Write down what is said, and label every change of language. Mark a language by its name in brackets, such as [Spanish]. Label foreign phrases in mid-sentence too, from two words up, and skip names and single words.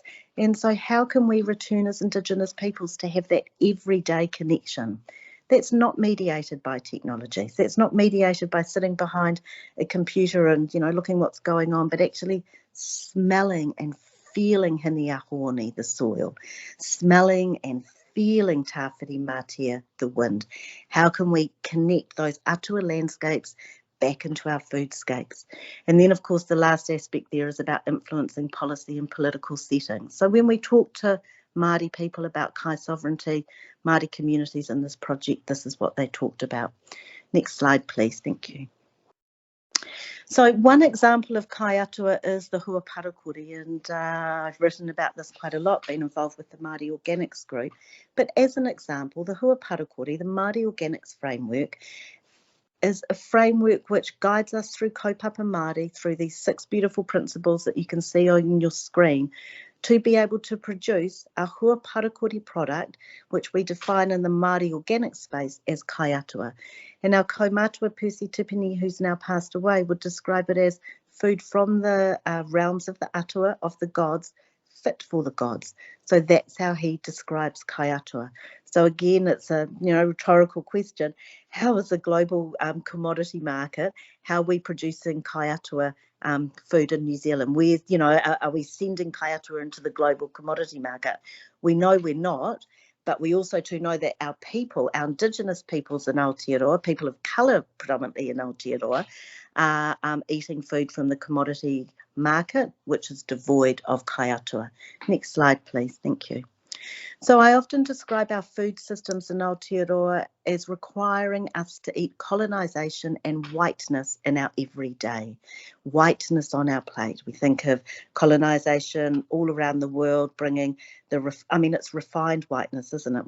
[English] And so how can we return as Indigenous peoples to have that everyday connection? That's not mediated by technologies. That's not mediated by sitting behind a computer and, you know, looking what's going on, but actually smelling and feeling hiniahoni, the soil, smelling and feeling tawhiri mātea, the wind. How can we connect those atua landscapes back into our foodscapes? And then, of course, the last aspect there is about influencing policy and political settings. So when we talk to Māori people about kai sovereignty, Māori communities in this project, this is what they talked about. Next slide, please. Thank you. So one example of [Māori] kai atua [English] is the hua parakuri, and I've written about this quite a lot, been involved with the Māori Organics group. But as an example, the hua parakuri, the Māori Organics framework, is a framework which guides us through [Māori] kaupapa Māori, [English] through these 6 beautiful principles that you can see on your screen, to be able to produce a hua parakuri product, which we define in the Māori organic space as [Māori] kai atua. [English] And our kaumātua Percy Tipini, who's now passed away, would describe it as food from the realms of the atua, of the gods, fit for the gods. So that's how he describes [Māori] kai atua. [English] So again, it's a rhetorical question. How is the global commodity market, how are we producing [Māori] kai atua [English] food in New Zealand? Where, are we sending [Māori] kai atua [English] into the global commodity market? We know we're not, but we also do know that our people, our Indigenous peoples in Aotearoa, people of colour predominantly in Aotearoa, are eating food from the commodity market, which is devoid of [Māori] kai atua. [English] Next slide, please. Thank you. So I often describe our food systems in Aotearoa as requiring us to eat colonisation and whiteness in our everyday. Whiteness on our plate. We think of colonisation all around the world bringing it's refined whiteness, isn't it?